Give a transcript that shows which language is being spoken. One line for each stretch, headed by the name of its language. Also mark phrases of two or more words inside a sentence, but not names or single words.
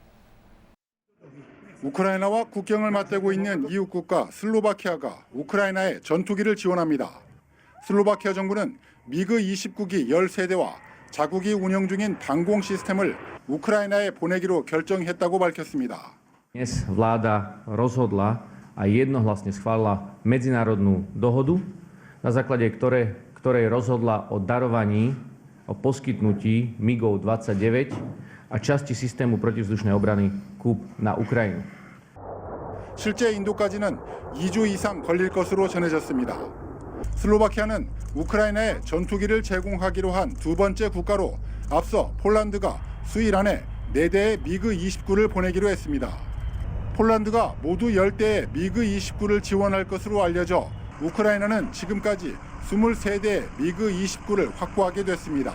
Korean: 우크라이나와 국경을 맞대고 있는 이웃 국가 슬로바키아가 우크라이나에 전투기를 지원합니다. 슬로바키아 정부는 미그 29기 13대와 자국이 운영 중인 방공 시스템을 우크라이나에 보내기로 결정했다고 밝혔습니다.
Slovak: Dnes vláda rozhodla a jednohlasne schválila medzinárodnú dohodu, na základe ktorej rozhodla o darovaní, o poskytnutí MiGov 29 a časti systému protivzdušnej obrany KUB na Ukrajinu.
Korean: 실제 인도까지는 2주 이상 걸릴 것으로 전해졌습니다. 슬로바키아는 우크라이나에 전투기를 제공하기로 한 두 번째 국가로 앞서 폴란드가 수일 안에 4대의 미그 29를 보내기로 했습니다. 폴란드가 모두 10대의 미그 29를 지원할 것으로 알려져 우크라이나는 지금까지 23대의 미그 29를 확보하게 됐습니다.